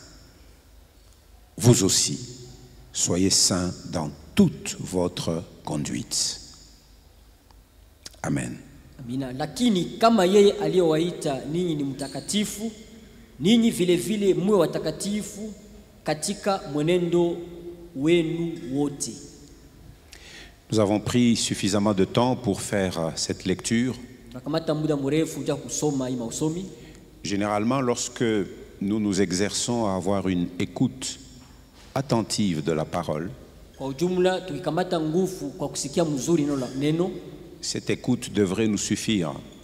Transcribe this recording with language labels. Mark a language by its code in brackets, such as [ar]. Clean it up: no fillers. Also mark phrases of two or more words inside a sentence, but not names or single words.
[fr] vous aussi, soyez saints dans toute votre conduite. Amen. [sw] Amina. Lakini kama yeye aliyowaita ninyi ni mtakatifu, ninyi vile vile muwe watakatifu katika mwenendo wenu wote. [fr] Nous avons pris suffisamment de temps pour faire cette lecture. Généralement, lorsque nous nous exerçons à avoir une écoute attentive de la parole, cette écoute devrait nous suffire.